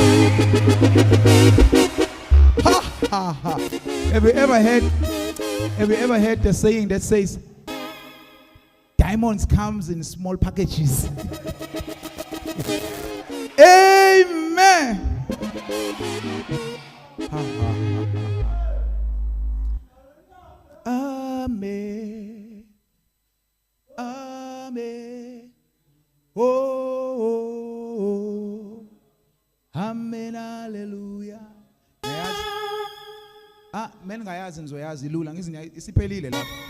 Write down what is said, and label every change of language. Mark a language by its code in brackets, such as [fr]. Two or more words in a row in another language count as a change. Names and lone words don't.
[en] Ha ha ha. Have you ever heard the saying that says diamonds comes in small packages? Amen. Ha, ha, ha, ha. Amen. Amen. Oh, oh, oh. Amen. Hallelujah. [zu] Mina ngayazi nizoyazi lula isiphelile lapha.